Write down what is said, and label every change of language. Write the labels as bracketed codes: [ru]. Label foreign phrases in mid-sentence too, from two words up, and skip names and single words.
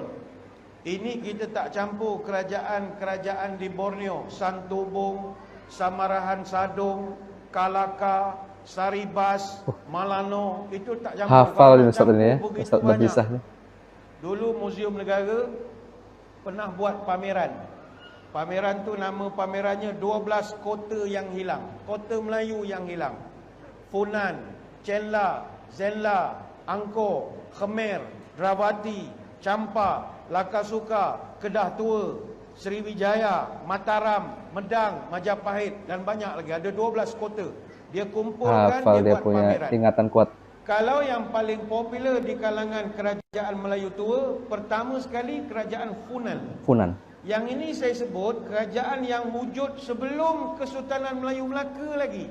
[ms] Ini kita tak campur kerajaan-kerajaan di Borneo, Santubong, Samarahan Sadong, Kalaka, Saribas, Malano, itu tak campur. Hafal ini Ustaz ini ya, Ustaz Nabisah ni. Dulu Museum Negara pernah buat pameran. Pameran tu nama pamerannya 12 kota yang hilang. Kota Melayu yang hilang. Funan, Chenla, Zenla, Angkor, Khmer, Dravati, Champa, Lakasuka, Kedah Tua, Sriwijaya, Mataram, Medang, Majapahit dan banyak lagi. Ada 12 kota. Dia kumpulkan, dia buat punya pameran. ingatan kuat. Kalau yang paling popular di kalangan kerajaan Melayu tua, pertama sekali kerajaan Funan. Funan. Yang ini saya sebut kerajaan yang wujud sebelum Kesultanan Melayu Melaka lagi.